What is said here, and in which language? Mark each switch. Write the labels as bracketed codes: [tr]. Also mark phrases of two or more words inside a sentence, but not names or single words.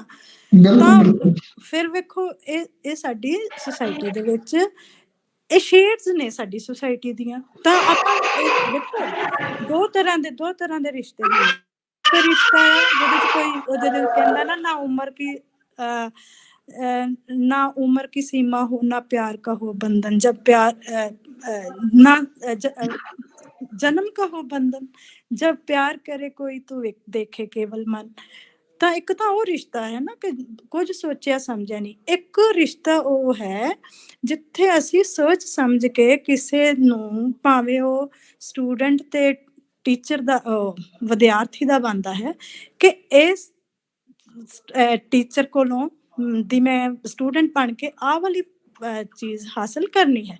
[pa] ਤਾਂ ਫਿਰ ਵੇਖੋ ਇਹ ਸਾਡੀ ਸੁਸਾਇਟੀ ਦੇ ਵਿੱਚ ਇਹ ਸ਼ੇਡਸ ਨੇ ਸਾਡੀ ਸੁਸਾਇਟੀ ਦੀਆਂ। ਤਾਂ ਆਪਾਂ ਵੇਖੋ ਦੋ ਤਰ੍ਹਾਂ ਦੇ ਰਿਸ਼ਤੇ ਨੇ। ਕੋਈ ਰਿਸ਼ਤਾ ਹੈ ਜਿਹਦੇ ਚ ਕੋਈ ਜਿਹਦੇ ਕਹਿੰਦਾ ਨਾ [hi] उम्र की सीमा हो ना प्यार का हो बंधन, जब प्यार ना जन्म का हो बंधन, जब प्यार करे कोई तो देखे केवल मन। [pa] ਤਾਂ ਇੱਕ ਤਾਂ ਉਹ ਰਿਸ਼ਤਾ ਹੈ ਨਾ ਕਿ ਕੁਝ ਸੋਚਿਆ ਸਮਝਿਆ ਨਹੀਂ। ਇੱਕ ਰਿਸ਼ਤਾ ਉਹ ਹੈ ਜਿੱਥੇ ਅਸੀਂ ਸੋਚ ਸਮਝ ਕੇ ਕਿਸੇ ਨੂੰ, ਭਾਵੇਂ ਉਹ ਸਟੂਡੈਂਟ ਤੇ ਟੀਚਰ ਦਾ, ਵਿਦਿਆਰਥੀ ਦਾ ਬਣਦਾ ਹੈ ਕਿ ਇਸ ਟੀਚਰ ਕੋਲੋਂ ਦੀ ਮੈਂ ਸਟੂਡੈਂਟ ਬਣ ਕੇ ਆਹ ਵਾਲੀ ਚੀਜ਼ ਹਾਸਲ ਕਰਨੀ ਹੈ।